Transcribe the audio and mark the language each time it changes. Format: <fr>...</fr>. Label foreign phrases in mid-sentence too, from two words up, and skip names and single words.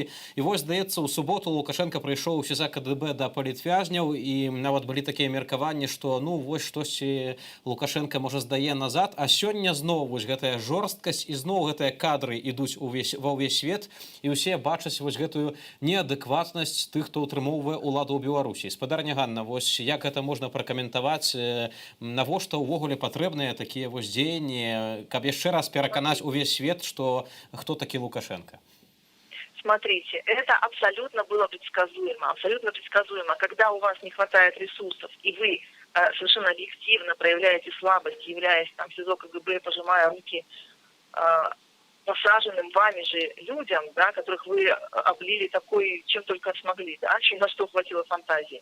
<be>І вось, здаецца, у суботу Лукашенко прыйшоў у СІЗА КДБ да палітвязняў, і нават былі такія меркаванні, што ну вось штосьці Лукашенко можа здае назад, а сёння зноў вось гэтая жорсткасць і зноў гэтыя кадры ідуць ва ўвесь свет, і ўсе бачаць вось гэтую неадэкватнасць тых, хто ўтрымоўвае ўладу ў Беларусі. Спадарня Ганна, вось як гэта можна пракаментаваць, навошта ўвогуле патрэбныя такія вось дзеянні, каб яшчэ раз пераканаць увесь свет, што хто такі Лукашенко?</be> <ru>Смотрите, это абсолютно было предсказуемо, абсолютно предсказуемо. Когда у вас не хватает ресурсов, и вы совершенно объективно проявляете слабость, являясь там в СИЗО КГБ, пожимая руки посаженным вами же людям, да, которых вы облили такой, чем только смогли, да, чем на что хватило фантазии.</ru>